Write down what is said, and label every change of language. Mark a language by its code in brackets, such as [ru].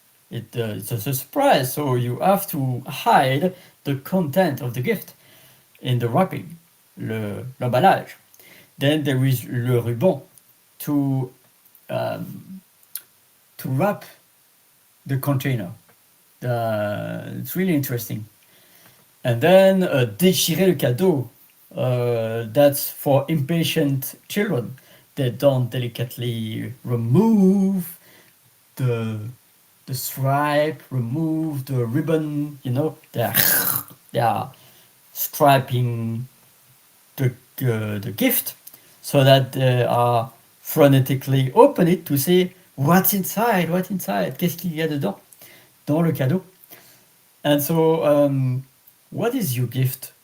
[en] It's a surprise, so you have to hide the content of the gift in the wrapping, l'emballage. Then there is le ruban to wrap the container. It's really interesting. And then [fr] déchirer le cadeau. [en] That's for impatient children. They don't delicately remove the stripe, remove the ribbon, they are striping the gift so that they are frenetically open it to say what's inside, [fr] qu'est-ce qu'il y a dedans, dans le cadeau. [en] And so what is your gift